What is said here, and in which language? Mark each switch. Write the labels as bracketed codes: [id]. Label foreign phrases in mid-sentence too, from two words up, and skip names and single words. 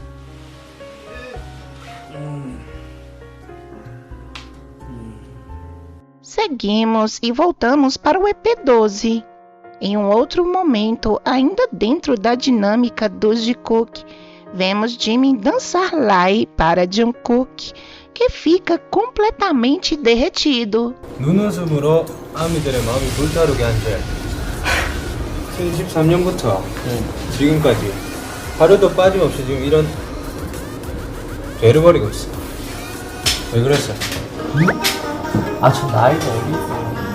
[pt] Seguimos e voltamos para o EP12. Em um outro momento, ainda dentro da dinâmica dos Jikook, vemos Jimin dançar Lie para Jungkook, que fica completamente derretido. [ko] 눈웃음으로 아미들의 마음이 불타오르게 한 죄. 2023년부터 지금까지 하루도 빠짐없이 지금 이런 죄를 벌이고 있어. 왜 그랬어? 아, 저 나이가 어디 있어?